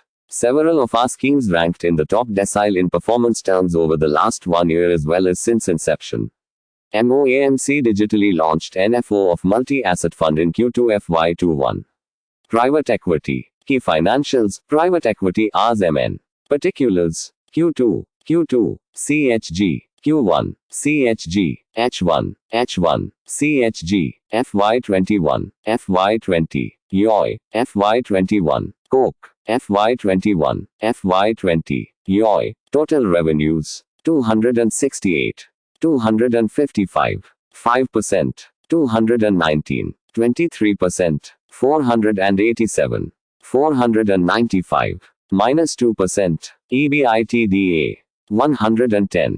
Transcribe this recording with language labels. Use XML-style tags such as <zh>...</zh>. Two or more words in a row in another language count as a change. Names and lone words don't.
<en>Several of our schemes ranked in the top decile in performance terms over the last 1 year as well as since inception. MOAMC digitally launched NFO of multi-asset fund in Q2 FY21. Private equity. Key financials. Private equity RSMN. Particulars. Q2. CHG. Q1. CHG. H1. CHG. FY21. FY20. YOY. FY21. Coke. FY21. FY20. YOY. Total revenues. 268. 255. 5%. 219. 23%. 487. 495. Minus 2%. EBITDA. 110.</en>